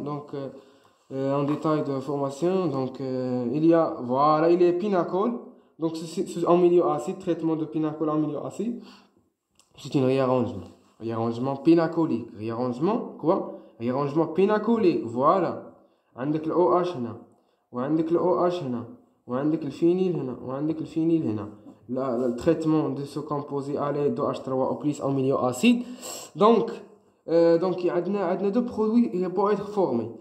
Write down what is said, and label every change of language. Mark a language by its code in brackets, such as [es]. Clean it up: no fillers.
[fr] Donc, en détail de formation, donc il y a, voilà, il est pinacol. Donc, c'est en milieu acide, traitement de pinacol en milieu acide. C'est un réarrangement. Réarrangement pinacolique. Réarrangement, quoi? Réarrangement pinacolique, voilà. [ar] عندك ال OH هنا وعندك ال OH هنا وعندك الفينيل هنا وعندك الفينيل هنا. [fr] Le traitement de ce composé à l'aide de H3O plus en milieu acide. Donc il y a deux produits qui peuvent être formés.